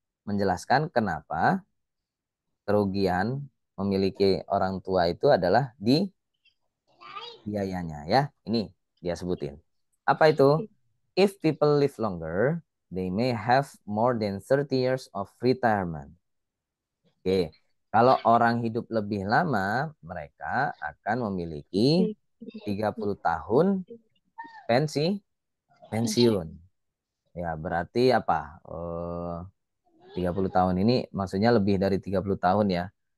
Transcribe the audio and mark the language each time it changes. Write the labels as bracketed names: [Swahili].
[Indonesian] Menjelaskan kenapa kerugian memiliki orang tua itu adalah di biayanya ya. Ini dia sebutin. Apa itu? [English] If people live longer, they may have more than 30 years of retirement. Oke. [Indonesian] Kalau orang hidup lebih lama, mereka akan memiliki 30 tahun pensiun. Ya, berarti apa? 30 tahun ini maksudnya lebih dari 30 tahun ya.